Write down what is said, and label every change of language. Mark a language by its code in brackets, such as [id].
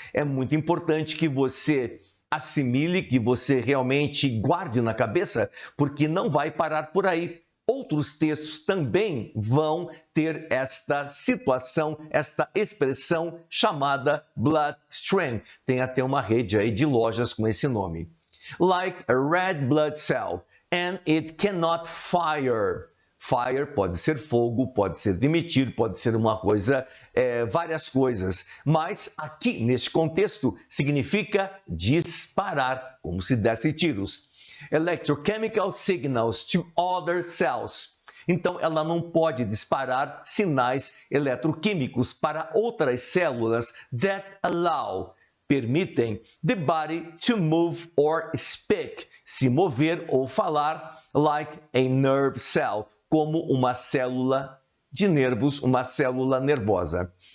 [pt] É muito importante que você assimile, que você realmente guarde na cabeça, porque não vai parar por aí. Outros textos também vão ter esta situação, esta expressão chamada bloodstream. Tem até uma rede aí de lojas com esse nome. [en] Like a red blood cell, and it cannot fire. [pt] Fire pode ser fogo, pode ser demitir, pode ser uma coisa, várias coisas. Mas aqui, neste contexto, significa disparar, como se desse tiros. [en] Electrochemical signals to other cells. [pt] Então, ela não pode disparar sinais eletroquímicos para outras células [en] that allow, [pt] permitem [en] the body to move or speak, [pt] se mover ou falar, [en] like a nerve cell, [pt] como uma célula de nervos, uma célula nervosa.